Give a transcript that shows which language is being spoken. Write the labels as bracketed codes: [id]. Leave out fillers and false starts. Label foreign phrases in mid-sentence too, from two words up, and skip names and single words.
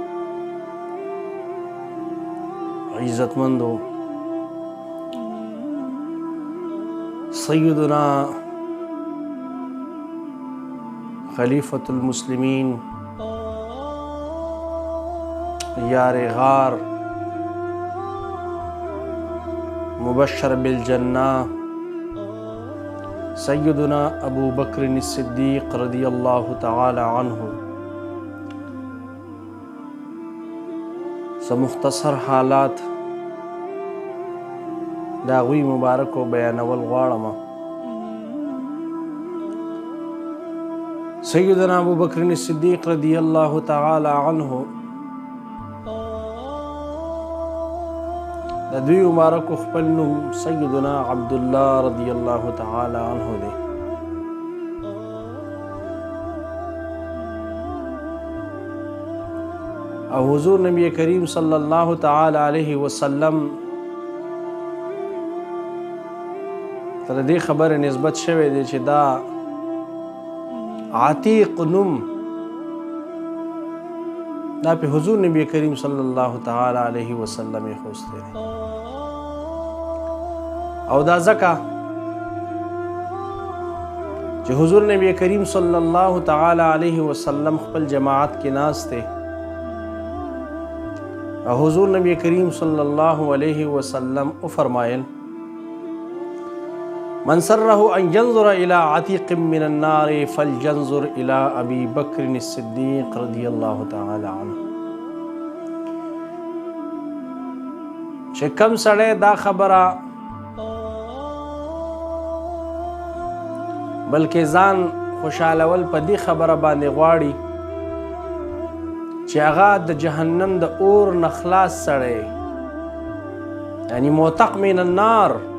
[ps] عزتمندو [ar] سيدنا خليفة المسلمين [ps] يار غار [ar] مبشر بالجنة سيدنا ابو بکر الصدیق رضی اللہ تعالی عنہ [ps] مختصر حالات دا غوی مبارکو بیانول غواړم. سیدنا ابو بکر الصدیق [ar] رضی اللہ تعالی عنہ [ps] د دوی مبارکو خپل نوم سیدنا عبدالله [ar] رضی اللہ تعالی عنہ [ps] دی. او حضور نبی کریم [ar] صلی اللہ تعالی علیہ وسلم [ps] تر دې خبره نسبت شوی دی چې دا عتیق نوم دا په حضور نبی کریم [ar] صلی اللہ تعالی علیہ وسلم [ps] خوسته دی. او دا ځکه چې حضور نبی کریم [ar] صلی اللہ تعالی علیہ وسلم [ps] خپل جماعت کې ناست دی او حضور نبی کریم [ar] صلی اللہ علیہ وسلم [ps] او فرمایل: [ar] من سره ان ينظر الى عتيق من النار فلينظر الى ابي بكر الصديق رضي الله تعالى عنه. [ps] چې کم سړی دا خبره بلکې ځان خوشالول په دې خبره باندې غواړي چې هغه د جهنم د اور نه خلاص سړی یعنی [ar] موتق من النار